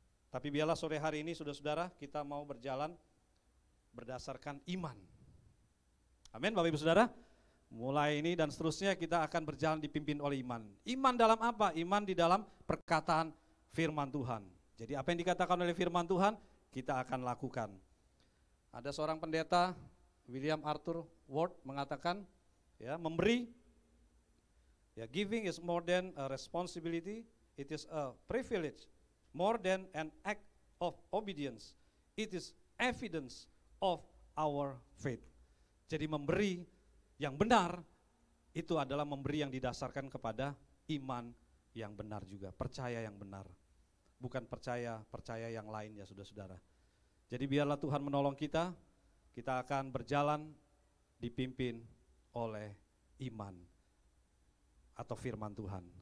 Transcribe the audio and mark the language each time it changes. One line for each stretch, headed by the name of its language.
Indonesian: Tapi biarlah sore hari ini, saudara-saudara, kita mau berjalan berdasarkan iman. Amin, Bapak Ibu Saudara. Mulai ini dan seterusnya kita akan berjalan dipimpin oleh iman. Iman dalam apa? Iman di dalam perkataan firman Tuhan. Jadi apa yang dikatakan oleh firman Tuhan, kita akan lakukan. Ada seorang pendeta, William Arthur Ward, mengatakan, ya, memberi, ya,
English: giving is more than a responsibility, it is a privilege, more than an act of obedience, it is evidence of our faith.
Indonesian: Jadi memberi yang benar itu adalah memberi yang didasarkan kepada iman yang benar juga, percaya yang benar. Bukan percaya yang lainnya, saudara-saudara. Jadi biarlah Tuhan menolong kita akan berjalan dipimpin oleh iman atau firman Tuhan.